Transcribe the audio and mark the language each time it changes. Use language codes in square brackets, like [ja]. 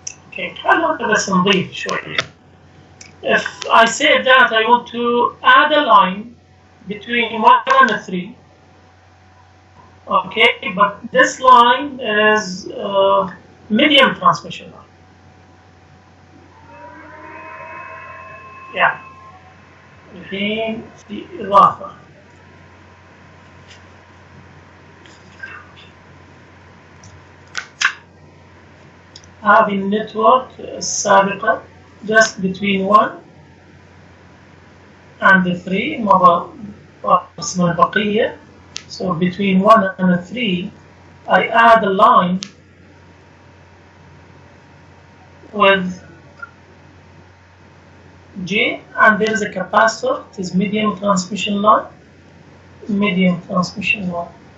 [ar] Okay, خلونا بس نضيف شوية. [en] If I say that I want to add a line between 1 and 3, okay, but this line is medium transmission line. [ar] Yeah. الحين في إضافة. هذه النتورك السابقة [en] just between 1 and 3 [ar] ما اسمها البقية. [en] So between 1 and 3, I add a line with J, and there is a capacitor. It is medium transmission line. Medium transmission line.